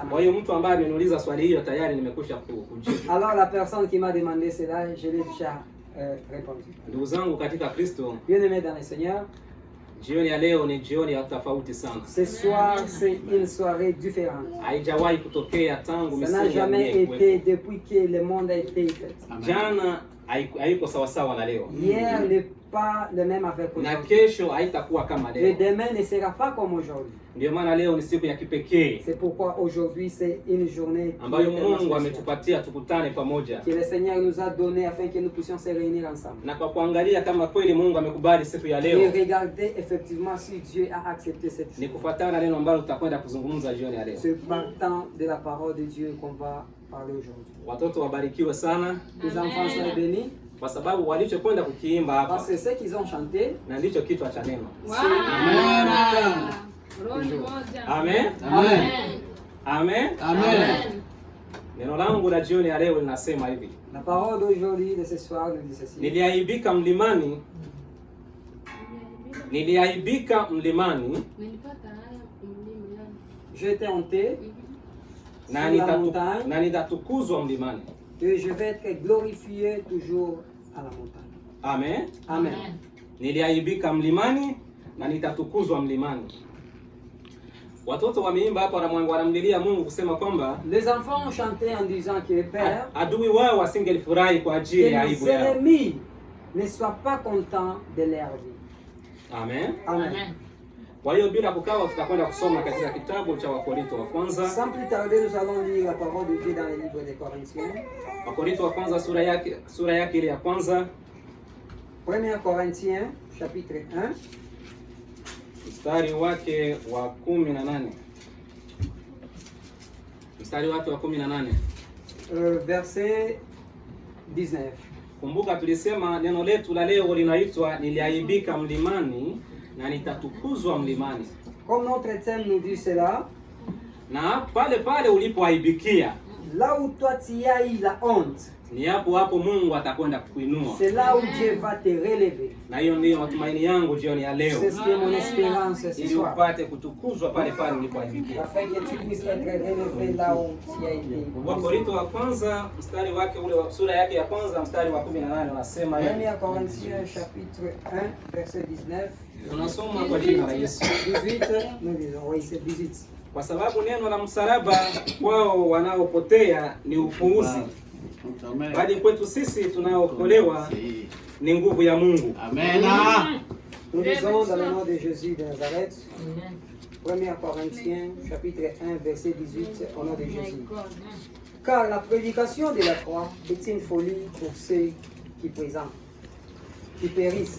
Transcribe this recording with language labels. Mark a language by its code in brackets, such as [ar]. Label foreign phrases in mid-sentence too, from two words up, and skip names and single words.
[sw] Kwa hiyo [fr] manière. [sw] mtu ambaye ameniuliza swali hiyo tayari nimekwisha kujibu. [fr] Alors la personne qui m'a demandé cela, je l'ai déjà répondu. [sw] Ndugu zangu katika Kristo, [fr] Bien-aimés dans le Seigneur, [sw] jioni ya leo ni jioni ya tofauti sana. [fr] ce soir, c'est une soirée différente. [sw] Haijawahi kutokea tangu [fr] Ça n'a [sw] misingi ya [fr] jamais [sw] dunia [fr] été [sw] ikuwepo. [fr] depuis que le monde a été fait. [sw] Jana haiko sawasawa na leo, [fr] Hier n'est pas le même avec [sw] na [fr] aujourd'hui. [sw] kesho haitakuwa kama [fr] Et [sw] leo. [fr] demain ne sera pas comme aujourd'hui. [sw] Ndio maana leo ni siku ya kipekee [fr] C'est pourquoi aujourd'hui, c'est une journée qui [sw] ambayo [fr] est tellement [sw] Mungu [fr] spéciale, [sw] ametupatia tukutane pamoja, [fr] que le Seigneur nous a donné afin que nous puissions se réunir ensemble. [sw] na kwa kuangalia kama kweli Mungu amekubali siku ya [fr] Et [sw] leo, [fr] regardez effectivement si Dieu a accepté cette [sw] ni [fr] chose. [sw] kufuatana na neno ambalo tutakwenda kuzungumza jioni ya leo. [fr] Se partant de la parole de Dieu qu'on va parler aujourd'hui. [sw] Watoto wabarikiwe sana, [fr] Les enfants sont bénis [sw] kwa sababu walichokwenda kukiimba hapa [fr] parce que ce qu'ils ont chanté, [sw] na ndicho kichwa cha neno. Amen. Roho ni moja. Amen. Amen. Amen. Amen. Neno langu la jioni ya leo linasema hivi: [fr] la parole d'aujourd'hui, de ce soir, nous dit ceci. [sw] niliaibika mlimani, niliaibika mlimani Nilipata haya kumlima yani. [fr] J'étais honté [sw] na [fr] sur la montagne [sw] nitatukuzwa mlimani. [fr] et je vais être glorifié toujours à la montagne. [sw] Amen. Amen. Niliaibika mlimani na nitatukuzwa mlimani. Watoto wameimba hapa, wanamlilia Mungu kusema kwamba [fr] Les enfants ont chanté en disant que Père, [sw] adui wao wasingelifurahi kwa ajili [fr] que [sw] ya [fr] les [sw] aibu yao. [fr] ennemis ne soient pas contents de leur vie. [sw] Amen. Amen. Kwa hiyo bila kukawa, tutakwenda kusoma katika kitabu cha Wakorinto wa kwanza. [fr] Sans plus tarder, nous allons lire la parole de Dieu dans le livre des Corinthiens. [sw] Wakorinto wa kwanza sura yake ile ya kwanza [fr] 1 Corinthiens, chapitre 1, [sw] mstari wake wa 18. Mstari wake wa 18. [fr] verset 19. [sw] Kumbuka tulisema neno letu la leo linaitwa niliaibika mlimani na nitatukuzwa mlimani. [fr] Comme notre thème nous dit cela, [sw] Na pale pale ulipoaibikia, [fr] Là où toi tu as eu la honte, [sw] ni hapo Mungu atakwenda kukuinua. [fr] c'est là où Dieu va te relever. [sw] Na hiyo ndio matumaini yangu jioni ya leo, [fr] C'est ce qui est mon espérance ce [sw] ili [fr] soir. [sw] upate kutukuzwa pale pale ulipoahidiwa. [fr] Afin que tu puisses être relevé là où tu as été. [sw] Wakorintho wa kwanza mstari wake ule wa sura yake ya kwanza mstari wa 18 unasema hivi. [fr] 1 Corinthiens chapitre 1 verset 19. [sw] Tunasoma kwa jina la Yesu. 18, [fr] nous lisons, oui c'est 18. [sw] Kwa sababu neno la msalaba kwao wanaopotea ni upuuzi, bali kwetu sisi tunaookolewa ni nguvu ya Mungu. Amen. [fr] Nous lisons dans le nom de Jésus de Nazareth. 1 Corinthiens chapitre 1 verset 18 au nom de Jésus. Car la prédication de la croix est une folie pour ceux qui présentent, qui périssent.